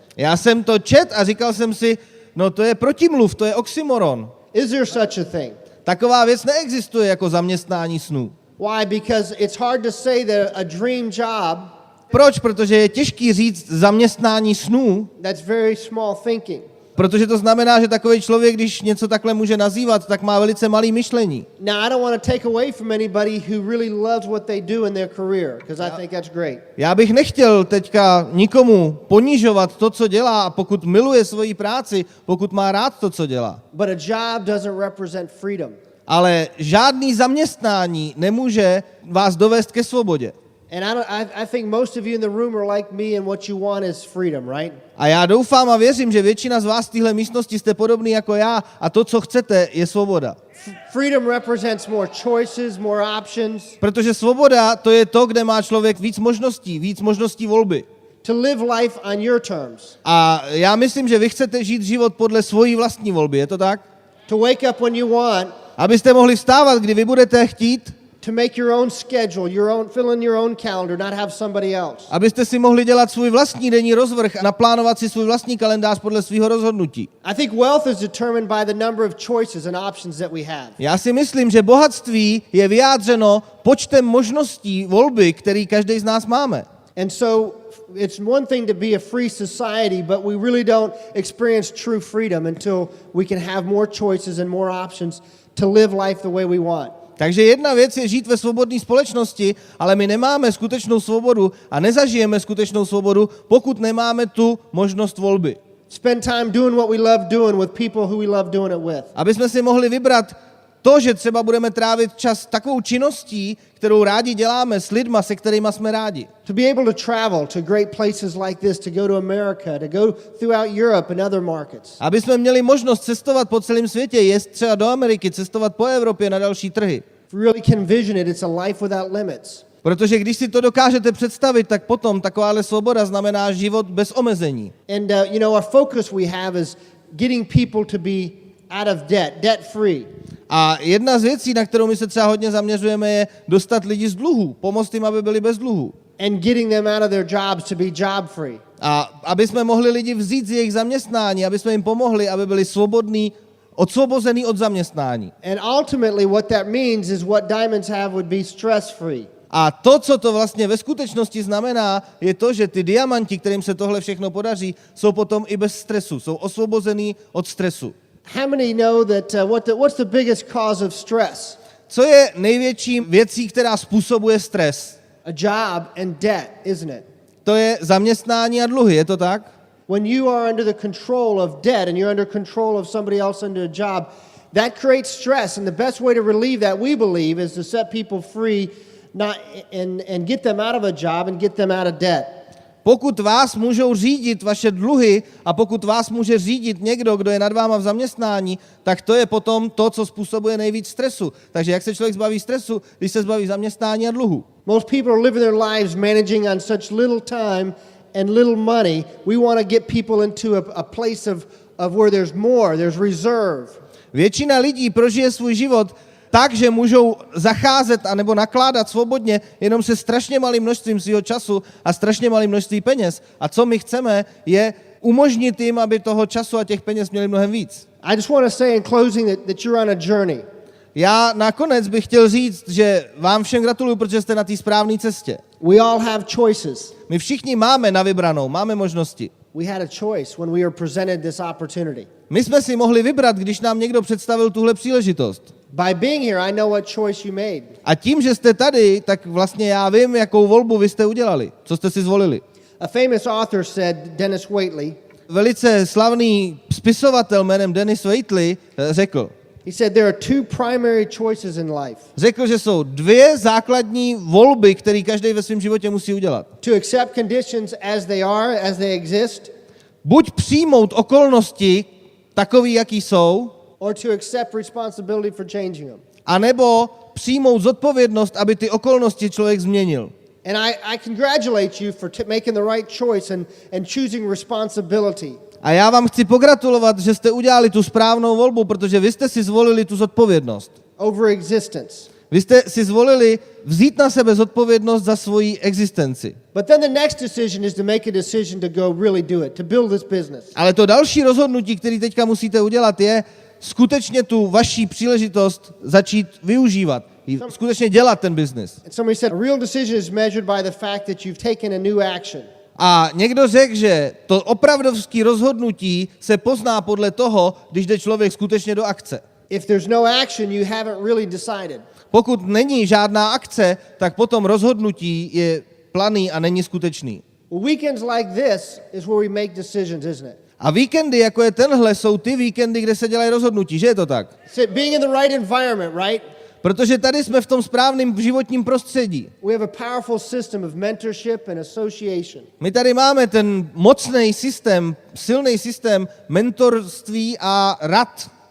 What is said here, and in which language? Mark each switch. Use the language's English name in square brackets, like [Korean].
[Czech] Já jsem to čet a říkal jsem si, no to je protimluv, to je oxymoron. [English] Is there such a thing? [Czech] Taková věc neexistuje jako zaměstnání snů. [English] Why? Because it's hard to say that a dream job. [Czech] Proč? Protože je těžký říct zaměstnání snů. [English] That's very small thinking. [Czech] Protože to znamená, že takový člověk, když něco takhle může nazývat, tak má velice malý myšlení. [English] Now, I don't want to take away from anybody who really loves what they do in their career, because I think that's great. [Czech] Já bych nechtěl teďka nikomu ponižovat to, co dělá, a pokud miluje svoji práci, pokud má rád to, co dělá. [English] But a job doesn't represent freedom. [Czech] Ale žádný zaměstnání nemůže vás dovést ke svobodě. [English] And I think most of you in the room are like me, and what you want is freedom, right? [Czech] A já doufám a věřím, že většina z vás v téhle místnosti jste podobný jako já a to, co chcete, je svoboda. [English] Freedom represents more choices, more options. [Czech] Protože svoboda to je to, kde má člověk víc možností volby. [English] To live life on your terms. [Czech] A já myslím, že vy chcete žít život podle svojí vlastní volby, je to tak? [English] To wake up when you want. [Czech] Abyste mohli vstávat, kdy vy budete chtít. [English] To make your own schedule, fill in your own calendar, not have somebody else. [Czech] Abyste si mohli dělat svůj vlastní denní rozvrh a naplánovat si svůj vlastní kalendář podle svého rozhodnutí. [English] I think wealth is determined by the number of choices and options that we have. [Czech] Já si myslím, že bohatství je vyjádřeno počtem možností volby, který každý z nás máme. [English] And so it's one thing to be a free society, but we really don't experience true freedom until we can have more choices and more options to live life the way we want. [Czech] Takže jedna věc je žít ve svobodné společnosti, ale my nemáme skutečnou svobodu a nezažijeme skutečnou svobodu, pokud nemáme tu možnost volby. [English] Spend time doing what we love doing with people who we love doing it with. [Czech] Aby jsme si mohli vybrat to, že třeba budeme trávit čas takovou činností, kterou rádi děláme s lidma, se kterými jsme rádi. [English] To be able to travel to great places like this, to go to America, to go throughout Europe and other markets. [Czech] Aby jsme měli možnost cestovat po celém světě, jet třeba do Ameriky, cestovat po Evropě na další trhy. [English] If you really can vision it, it's a life without limits. [Czech] Protože když si to dokážete představit, tak potom takováhle svoboda znamená život bez omezení. [English] And our focus we have is getting people to be out of debt free. [Czech] A jedna z věcí, na kterou my se třeba hodně zaměřujeme, je dostat lidi z dluhů, pomoct jim, aby byli bez dluhů. [English] And getting them out of their jobs to be job free. [Czech] A aby jsme mohli lidi vzít z jejich zaměstnání, aby jsme jim pomohli, aby byli svobodní, odsvobozený od zaměstnání. [English] And ultimately what that means is what diamonds have would be stress free. [Czech] A to, co to vlastně ve skutečnosti znamená, je to, že ty diamanti, kterým se tohle všechno podaří, jsou potom i bez stresu, jsou osvobozený od stresu. [English] How many know that what's the biggest cause of stress? [Czech] Co je největší věcí, která způsobuje stres? [English] A job and debt, isn't it? [Czech] To je zaměstnání a dluhy, je to tak? [English] When you are under the control of debt and you're under control of somebody else under a job, that creates stress, and the best way to relieve that, we believe, is to set people free and get them out of a job and get them out of debt. [Czech] Pokud vás můžou řídit vaše dluhy a pokud vás může řídit někdo, kdo je nad váma v zaměstnání, tak to je potom to, co způsobuje nejvíc stresu. Takže jak se člověk zbaví stresu, když se zbaví zaměstnání a dluhu? [English] Most people are living their lives managing on such little time and little money. We want to get people into a place of where there's more, there's reserve. [Czech] Většina lidí prožije svůj život tak, že můžou zacházet anebo nakládat svobodně jenom se strašně malým množstvím svého času a strašně malým množství peněz. A co my chceme, je umožnit jim, aby toho času a těch peněz měli mnohem víc. [English] I just want to say in closing that you're on a journey. [Czech] Já nakonec bych chtěl říct, že vám všem gratuluju, protože jste na té správné cestě. [English] We all have choices. [Czech] My všichni máme na vybranou, máme možnosti. [English] We had a choice when we were presented this opportunity. [Czech] My jsme si mohli vybrat, když nám někdo představil tuhle příležitost. [English] By being here, I know what choice you made. [Czech] A tím, že jste tady, tak vlastně já vím, jakou volbu vy jste udělali, co jste si zvolili. [English] A famous author said, Dennis Waitley, [Czech] Velice slavný spisovatel jménem Dennis Waitley řekl, [English] he said there are two primary choices in life. [Czech] Řekl, že jsou dvě základní volby, které každý ve svém životě musí udělat. [English] To accept conditions as they are, as they exist, [Czech] Buď přijmout okolnosti takový, jaký jsou, [English] or to accept responsibility for changing them. [Czech] anebo přijmout zodpovědnost, aby ty okolnosti člověk změnil. [English] And I congratulate you for making the right choice and choosing responsibility. [Czech] A já vám chci pogratulovat, že jste udělali tu správnou volbu, protože vy jste si zvolili tu zodpovědnost. [English] Over existence. [Czech] Vy jste si zvolili vzít na sebe zodpovědnost za svoji existenci. [English] But then the next decision is to make a decision to go really do it, to build this business. [Czech] Ale to další rozhodnutí, který teďka musíte udělat, je skutečně tu vaši příležitost začít využívat. Skutečně dělat ten biznis. [English] And somebody said a real decision is measured by the fact that you've taken a new action. [Czech] A někdo řekl, že to opravdovské rozhodnutí se pozná podle toho, když jde člověk skutečně do akce. [English] If there's no action, you haven't really decided. [Czech] Pokud není žádná akce, tak potom rozhodnutí je planý a není skutečný. [English] Well, weekends like this is where we make decisions, isn't it? [Czech] A víkendy, jako je tenhle, jsou ty víkendy, kde se dělají rozhodnutí, že je to tak? [English] So being in the right environment, right? [Czech] Protože tady jsme v tom správném životním prostředí. [English] We have a powerful system of mentorship and association. [Czech] My tady máme ten mocný systém, silný systém mentorství a rad.